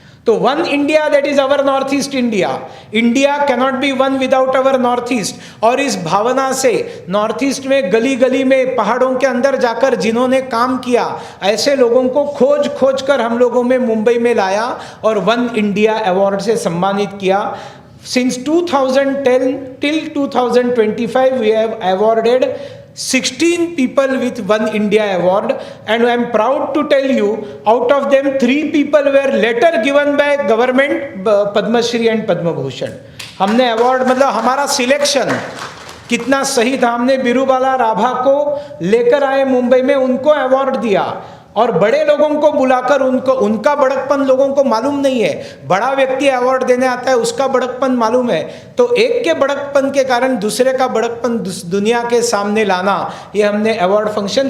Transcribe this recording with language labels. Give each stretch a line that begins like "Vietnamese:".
English: तो one India, that is our north east India. India cannot be one without our north east.
Hindi: और इस भावना से north east में गली गली में, पहाड़ों के अंदर जाकर जिन्होंने काम किया, ऐसे लोगों को खोज खोज कर हम लोगों में मुंबई में लाया और वन इंडिया अवार्ड से सम्मानित किया।
English: Since 2010 till 2025 we have awarded 16 people with One India award, and I am proud to tell you, out of them 3 people were later given by government Padma Shri and Padma Bhushan.
Hindi: हमने award, मतलब हमारा selection कितना सही था। हमने बिरूबाला राभा को लेकर आए मुंबई में, उनको अवार्ड दिया, और बड़े लोगों को बुलाकर उनको, उनका बड़कपन लोगों को मालूम नहीं है। बड़ा व्यक्ति अवार्ड देने आता है, उसका बड़कपन मालूम है। तो एक के बड़कपन के कारण दूसरे का बड़कपन दुनिया के सामने लाना, ये हमने अवार्ड फंक्शन।